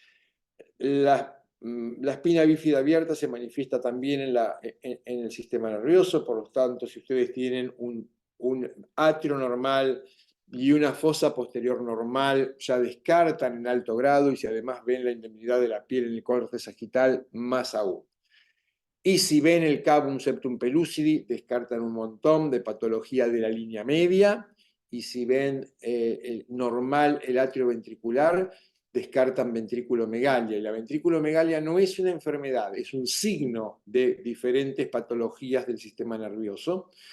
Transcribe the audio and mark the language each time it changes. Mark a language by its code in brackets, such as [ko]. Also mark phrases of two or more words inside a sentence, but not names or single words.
[es] La espina bífida abierta se manifiesta también en el sistema nervioso, por lo tanto, si ustedes tienen un atrio normal y una fosa posterior normal, ya descartan en alto grado, y si además ven la indemnidad de la piel en el córtex sagital, más aún. Y si ven el cavum septum pellucidi, descartan un montón de patología de la línea media. Y si ven normal el atrio ventricular, descartan ventriculomegalia. Y la ventriculomegalia no es una enfermedad, es un signo de diferentes patologías del sistema nervioso.